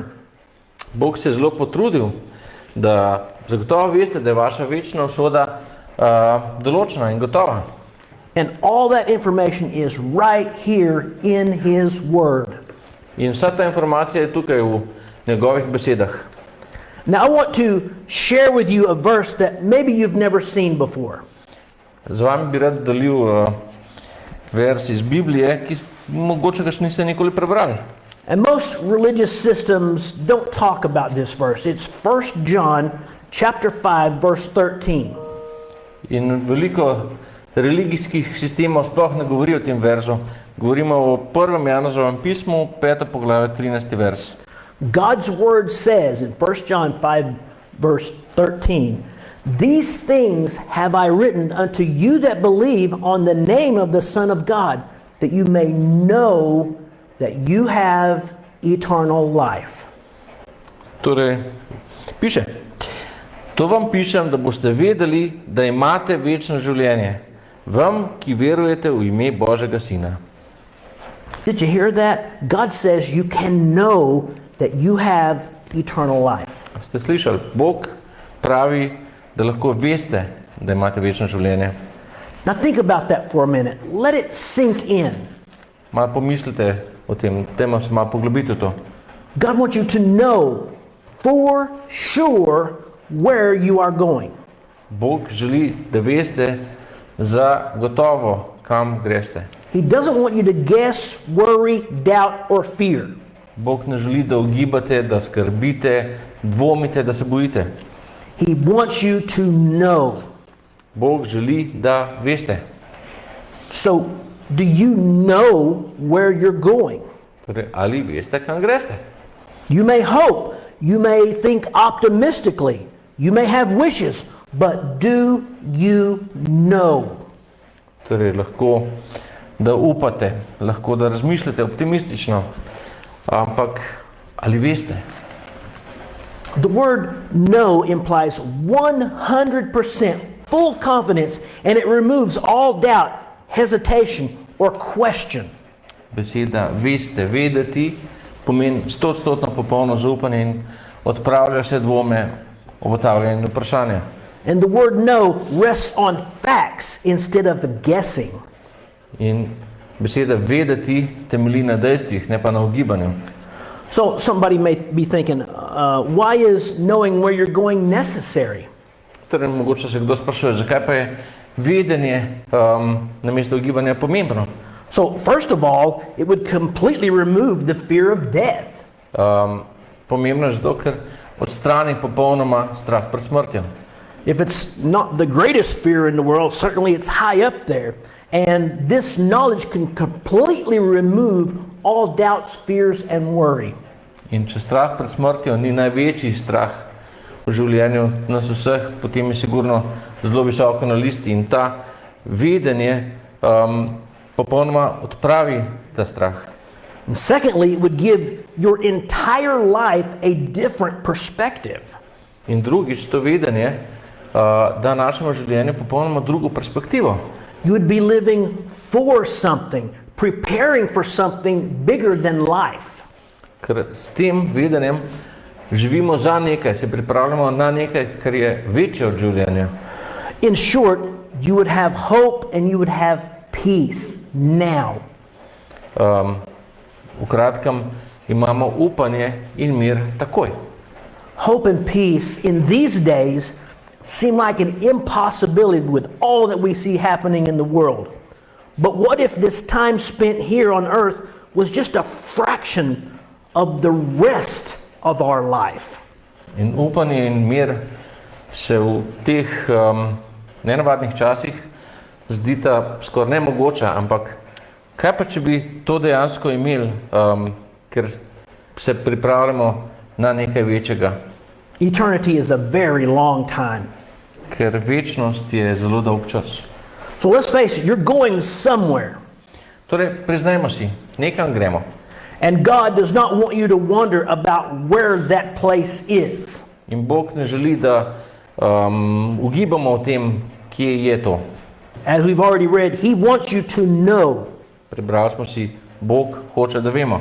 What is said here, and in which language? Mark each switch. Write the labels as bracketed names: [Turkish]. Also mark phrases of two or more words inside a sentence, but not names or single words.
[Slovenian] Bog se je zelo potrudil, da zagotovo veste, da je vaša večna usoda določena in gotova. [English] And all that information is right here in His Word. [Slovenian] In vsa ta informacija je tukaj v njegovih besedah. [English] Now I want to share with you a verse that maybe you've never seen before. [Slovenian] Z vami bi rad delil vers iz Biblije, ki mogoče ga še niste nikoli prebrali. [English] And most religious systems don't talk about this verse. It's 1 John chapter 5 verse 13. [Slovenian] In veliko religijskih sistemov sploh ne govori o tem verzu. Govorimo o 1. Janezovem pismu, 5. poglavje, 13. vers. [English] God's word says in 1 John 5 verse 13, "These things have I written unto you that believe on the name of the Son of God, that you may know that you have eternal life." [Slovenian] Torej, piše, to vam pišem, da boste vedeli, da imate večno življenje, vam, ki verujete v ime Božjega Sina. [English] Did you hear that? God says you can know that you have eternal life. [Slovenian] Ste slišali? Bog pravi, da lahko veste, da imate večno življenje. [English] Now think about that for a minute. Let it sink in. [Slovenian] Malo pomislite o tem, tema se malo poglobite v to. [English] God wants you to know for sure where you are going. [Slovenian] Bog želi, da veste za gotovo, kam greste. [English] He doesn't want you to guess, worry, doubt, or fear. [Slovenian] Bog ne želi, da ugibate, da skrbite, dvomite, da se bojite. [English] He wants you to know. [Slovenian] Bog želi, da veste. [English] So, do you know where you're going? [Slovenian] Torej, ali veste, kam greste? [English] You may hope, you may think optimistically, you may have wishes, but do you know? [Slovenian] Torej, lahko da upate, lahko da razmišljate optimistično, ampak ali veste? [English] The word know implies 100% full confidence, and it removes all doubt, hesitation, or question. [Slovenian] Beseda veste, vedeti, pomeni 100% popolno zaupanje in odpravlja vse dvome, obotavljanje in vprašanja. [English] And the word know rests on facts instead of guessing. [Slovenian] In beseda vedeti temelji na dejstvih, ne pa na ugibanju. [English] So somebody may be thinking, why is knowing where you're going necessary? [Slovenian] Torej, mogoče se kdo sprašuje, zakaj pa je vedenje namesto ugibanja pomembno? [English] So first of all, it would completely remove the fear of death. [Slovenian] Pomembno je zato, ker odstrani popolnoma strah pred smrtjo. [English] If it's not the greatest fear in the world, certainly it's high up there. And this knowledge can completely remove all doubts, fears, and worry. [Slovenian] In če strah pred smrtjo ni največji strah v življenju nas vseh, potem je sigurno zelo visoko na listi in ta vedenje popolnoma odpravi ta strah. [English] And secondly, it would give your entire life a different perspective. [Slovenian] In drugič, to vedenje da našemu življenju popolnoma drugo perspektivo. [English] You would be living for something, preparing for something bigger than life. [Slovenian] Ker s tem vedenjem živimo za nekaj, se pripravljamo na nekaj, kar je večje od življenja. [English] In short, you would have hope and you would have peace now. [Slovenian] V kratkem, imamo upanje in mir takoj. [English] Hope and peace in these days seem like an impossibility with all that we see happening in the world. But what if this time spent here on earth was just a fraction of the rest of our life? [Slovenian] In upanje in mir se v teh nenavadnih časih zdita skoraj nemogoča, ampak kaj pa, če bi to dejansko imeli, ker se pripravljamo na nekaj večjega? [English] Eternity is a very long time. [Slovenian] Ker večnost je zelo dolg čas. [English] So let's face it, you're going somewhere. [Slovenian] Torej, priznajmo si, nekam gremo. [English] And God does not want you to wonder about where that place is. [Slovenian] In Bog ne želi, da ugibamo o tem, kje je to. [English] As we've already read, He wants you to know. [Slovenian] Prebrali smo si, Bog hoče, da vemo.